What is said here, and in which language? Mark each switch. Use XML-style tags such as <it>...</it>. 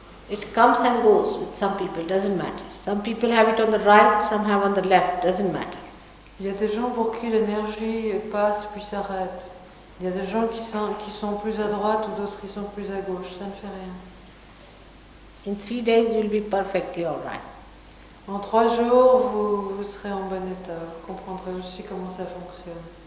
<en>It comes and goes with some people, doesn't matter. Some people have it on the right, some have on the left, doesn't matter.</en> <fr>Il y a des gens pour qui l'énergie passe puis s'arrête. Il y a des gens qui sont plus à droite ou d'autres qui sont plus à gauche. Ça ne fait rien.</fr> <en>In 3 days you'll be perfectly all right.</en> <fr>En 3 jours, vous serez en bon état. Vous comprendrez aussi comment ça fonctionne.</fr>